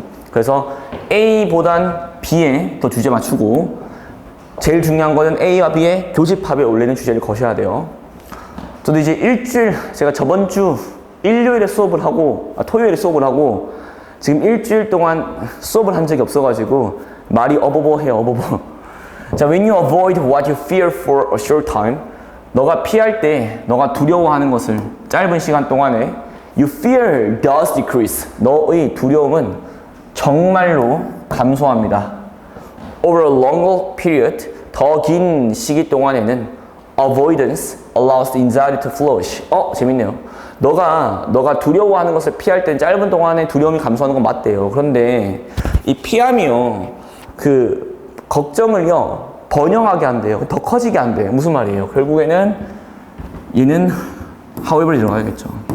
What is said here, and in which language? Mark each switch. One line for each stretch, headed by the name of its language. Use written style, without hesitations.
Korean: 그래서 A보단 B에 더 주제 맞추고 제일 중요한 거는 A와 B의 교집합에 올리는 주제를 거셔야 돼요. 저도 이제 일주일, 제가 저번 주 일요일에 수업을 하고 토요일에 수업을 하고 지금 일주일 동안 수업을 한 적이 없어가지고 말이 어버버해요. 어버버.
English: 자, when you avoid what you fear for a short time,
Korean: 너가 피할 때, 너가 두려워하는 것을 짧은 시간 동안에
English: you fear does decrease.
Korean: 너의 두려움은 정말로 감소합니다.
English: Over a longer period,
Korean: 더 긴 시기 동안에는
English: avoidance allows the anxiety to flourish.
Korean: 재밌네요. 너가 두려워하는 것을 피할 땐 짧은 동안에 두려움이 감소하는 건 맞대요. 그런데 이 피함이요, 그 걱정을요 번영하게 한대요. 더 커지게 한대요. 무슨 말이에요? 결국에는 얘는 however 들어가야겠죠.